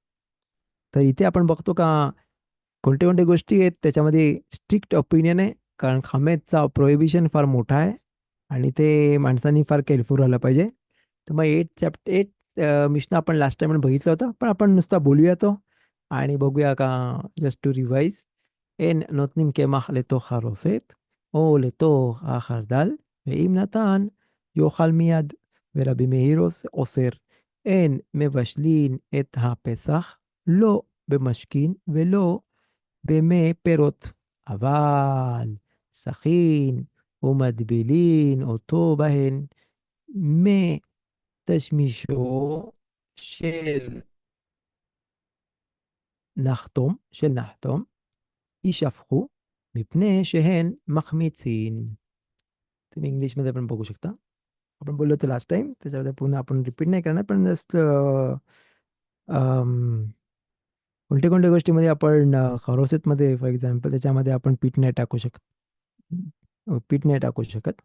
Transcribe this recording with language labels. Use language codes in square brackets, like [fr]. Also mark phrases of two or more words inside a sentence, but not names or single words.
[mr] तर इथे आपण बघतो का कोणत्या कोणत्या गोष्टी आहेत त्याच्यामध्ये [en] strict opinion [mr] आहे, कारण खामेचा प्रोहिबिशन फार मोठा आहे आणि ते माणसांनी फार केअरफुल राहिलं पाहिजे. तर मग एट मिशन आपण [en] last time [mr] बघितलं होतं, पण आपण नुसता बोलूया तो आणि बघूया का. [en] just to revise: [he] אין נותנים קמח לתוך הרוסת או לתוך החרדל, ואם נתן יאכל מיד. ורבי מאיר אוסר: אין מבשלין את הפסח לא במשכין ולא במי פירות, אבל סכין ומטבילין אותו בהן מי תשמישו של נחתום, יישפכו מפני שהן מחמיצין. [mr] तुम्ही इंग्लिशमध्ये पण बघू शकता. आपण बोललो होतो [en] last time, [mr] त्याच्यामध्ये पुन्हा आपण रिपीट नाही करणार, पण जस्ट कोणत्या कोणत्या गोष्टीमध्ये आपण खरोसेतमध्ये [en] for example [mr] त्याच्यामध्ये आपण पीठ नाही टाकू शकत. पीठ नाही टाकू शकत.